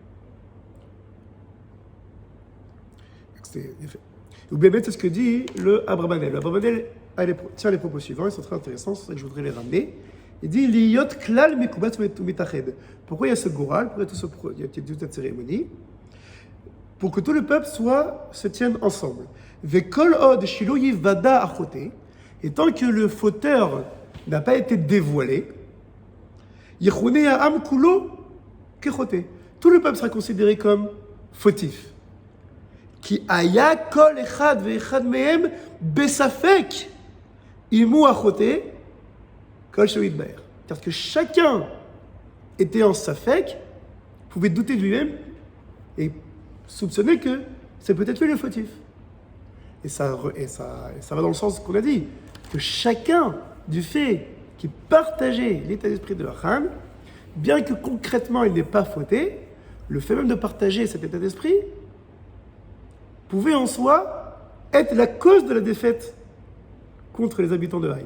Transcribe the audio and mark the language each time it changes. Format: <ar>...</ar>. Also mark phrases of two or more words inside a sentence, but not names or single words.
<fr>Ou bien c'est ce que dit le Abrabanel. Le Abrabanel tient les propos suivants, ils sont très intéressants, c'est ça que je voudrais les ramener. Il dit</fr> <he>להיות כלל מקובץ מתאחד.</he> <fr>Pourquoi il y a ce goral, pourquoi il y a toute cette cérémonie? Pour que tout le peuple se tienne ensemble.</fr> <he>וכל עוד שלא יוודע החוטא.</he> <fr>Et tant que le fauteur n'a pas été dévoilé,</fr> <he>יחשב העם כולו כחוטא.</he> <fr>Tout le peuple sera considéré comme fautif.</fr> <he>כי היה כל אחד ואחד מהם בספק אם הוא החוטא.</he> <fr>Parce que chacun était en safek, pouvait douter de lui-même et soupçonner que c'est peut-être lui le fautif. Et ça va dans le sens qu'on a dit, que chacun, du fait qui partageait l'état d'esprit de Achan, bien que concrètement il n'ait pas fauté, le fait même de partager cet état d'esprit pouvait en soi être la cause de la défaite contre les habitants de Haï.</fr>